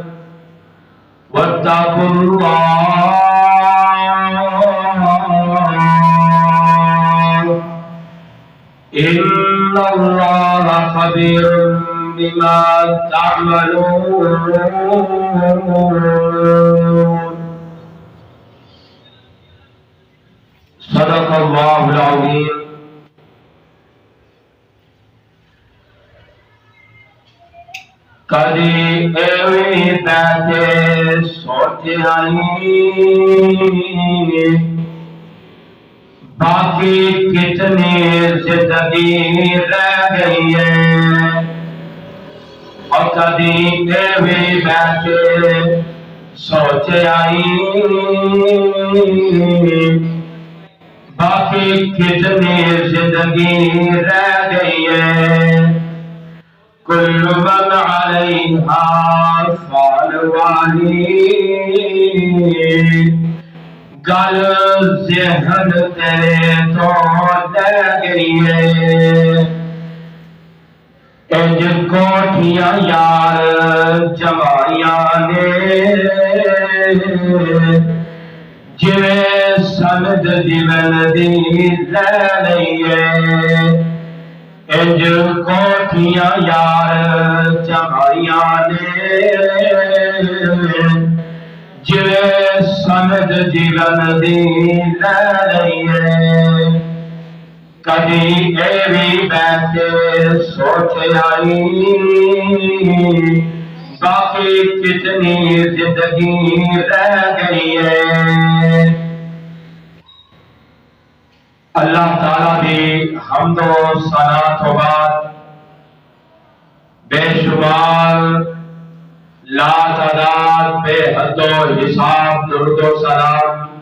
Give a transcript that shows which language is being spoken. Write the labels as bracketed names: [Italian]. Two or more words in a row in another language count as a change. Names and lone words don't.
[Arabic] واتقوا الله إن الله خبير بما تعملون صدق الله العظيم [Punjabi] کدی ایویں بیٹھے سوچے باقی کتنی زندگی رہ گئی ہے اور کدی ایویں بیٹھے سوچے باقی کتنی زندگی رہ گئی ہے [Arabic] كل من عليها فان [Punjabi] والی گل ذہن تیرے تو لے گئی ہے انج کوٹھیاں یار جمائیاں نے جویں سند دیون دی لے لئی ہے انج کوٹھیاں یار جمائیاں نے جویں سند جیون دی لے لئی ہے کدی ایویں بیٹھے سوچے باقی کتنی زندگی رہ گئی ہے اللہ تعالیٰ دی حمد و ثنا تو بعد بے شمار لا تعداد بے حد و حساب درود و سلام